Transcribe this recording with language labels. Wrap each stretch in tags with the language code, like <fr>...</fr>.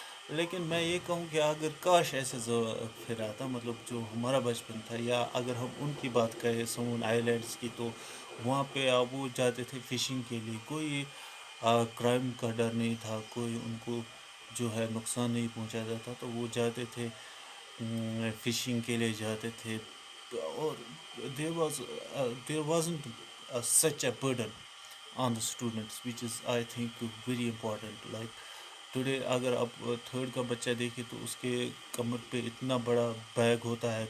<ur>لیکن میں یہ کہوں کہ اگر کاش ایسے پھر آتا، مطلب جو ہمارا بچپن تھا، یا اگر ہم ان کی بات کریں سمون آئی لینڈس کی، تو وہاں پہ وہ جاتے تھے فشنگ کے لیے. کوئی کرائم کا ڈر نہیں تھا، کوئی ان کو جو ہے نقصان نہیں پہنچاتا تھا، تو وہ جاتے تھے فشنگ کے لیے جاتے تھے.</ur> <en>اور there wasn't such a burden on the students, which is I think very important.</en> <ur>Like today اگر آپ تھرڈ کا بچہ دیکھیں تو اس کے کمر پہ اتنا بڑا بیگ ہوتا ہے.</ur>